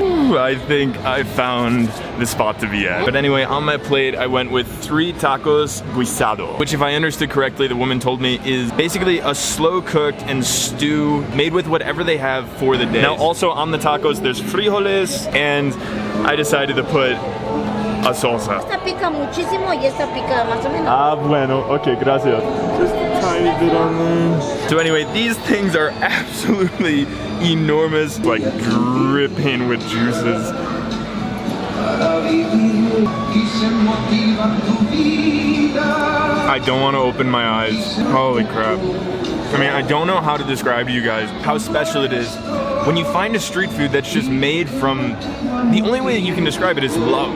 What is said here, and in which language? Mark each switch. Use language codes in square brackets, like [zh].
[en] I think I found the spot to be at. But anyway, on my plate, I went with 3 tacos guisado, which, if I understood correctly, the woman told me is basically a slow-cooked and stew made with whatever they have for the day. Now, also on the tacos, there's frijoles, and I decided to put a salsa. [es] Esta pica muchísimo y esta pica más o menos. Ah, bueno. [en] Okay, [es] gracias. [en] Just a tiny bit on there. So anyway, these things are absolutely enormous, like dripping with juices. I don't want to open my eyes. Holy crap. I mean, I don't know how to describe to you guys how special it is when you find a street food that's just made from, the only way that you can describe it is love.